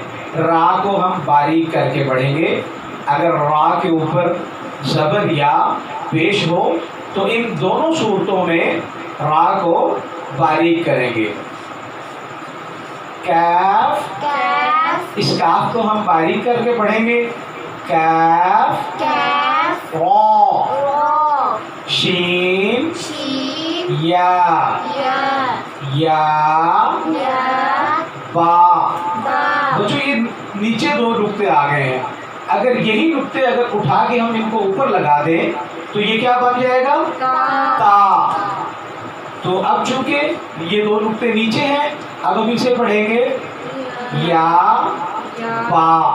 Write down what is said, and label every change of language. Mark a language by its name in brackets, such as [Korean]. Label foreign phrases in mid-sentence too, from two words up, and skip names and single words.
[Urdu] را کو ہم باریک کر کے پڑھیں گے. اگر را کے اوپر زبر یا پیش ہو تو ان دونوں صورتوں میں را کو باریک کریں گے. کیف, کیف, اس کاف کو ہم باریک کر کے پڑھیں گے. کیف, کیف, را, را, شین, شین, یا, یا, با. با. بچوں یہ نیچے دو نقطے آ گئے ہیں. اگر یہی نقطے اگر اٹھا کے ہم ان کو اوپر لگا دیں تو یہ کیا بن جائے گا؟ تا. تو اب چونکہ یہ دو نقطے نیچے ہیں اب ہم اسے پڑھیں گے یا با.